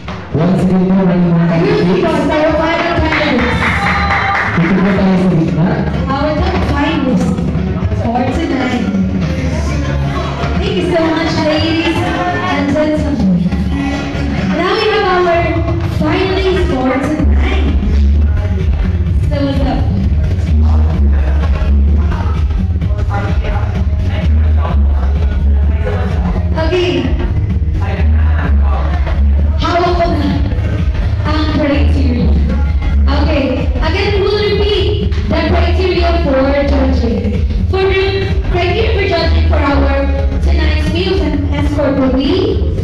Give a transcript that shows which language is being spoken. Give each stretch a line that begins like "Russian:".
English: Once again
Filipino: po, ang mga
English: candidates. Our final candidates.
Filipino: Ito po tayo sa gitna.
English: Our top finalists for tonight. Thank you so much, ladies and gentlemen. Now we have our finalists for tonight. So what's up? Okay.
Filipino: Hawak ko na ang criteria.
English: Okay. Again, we'll repeat the criteria for judging. For the criteria for judging for our tonight's meals and escort will be